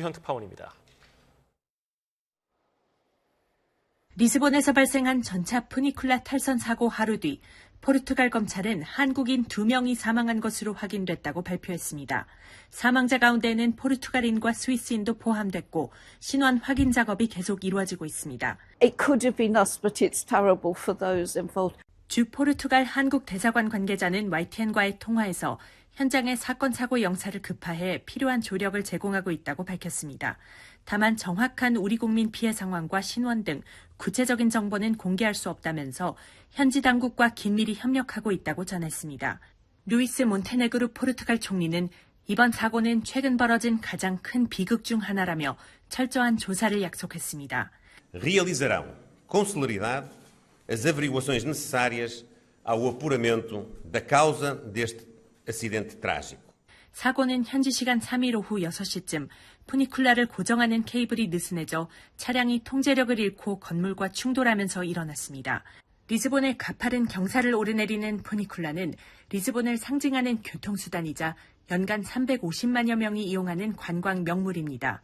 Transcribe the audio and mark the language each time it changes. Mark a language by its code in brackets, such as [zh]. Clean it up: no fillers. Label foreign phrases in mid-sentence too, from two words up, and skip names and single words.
[ko] 런던 조수현 특파원입니다. 리스본에서 발생한 전차 푸니쿨라 탈선 사고 하루 뒤 포르투갈 검찰은 한국인 2명이 사망한 것으로 확인됐다고 발표했습니다. 사망자 가운데는 포르투갈인과 스위스인도 포함됐고 신원 확인 작업이 계속 이루어지고 있습니다. [en] It could have been us, but it's terrible for those involved. [ko] 주 포르투갈 한국 대사관 관계자는 YTN과의 통화에서 현장의 사건 사고 영사를 급파해 필요한 조력을 제공하고 있다고 밝혔습니다. 다만 정확한 우리 국민 피해 상황과 신원 등 구체적인 정보는 공개할 수 없다면서 현지 당국과 긴밀히 협력하고 있다고 전했습니다. 루이스 몬테네그루 포르투갈 총리는 이번 사고는 최근 벌어진 가장 큰 비극 중 하나라며 철저한 조사를 약속했습니다. [pt] Realizarão com celeridade as averiguações necessárias ao apuramento da causa deste acidente trágico. [ko] 사고는 현지 시간 3일 오후 6시쯤 푸니쿨라를 고정하는 케이블이 느슨해져 차량이 통제력을 잃고 건물과 충돌하면서 일어났습니다. 리스본의 가파른 경사를 오르내리는 푸니쿨라는 리스본을 상징하는 교통수단이자 연간 350만여 명이 이용하는 관광 명물입니다.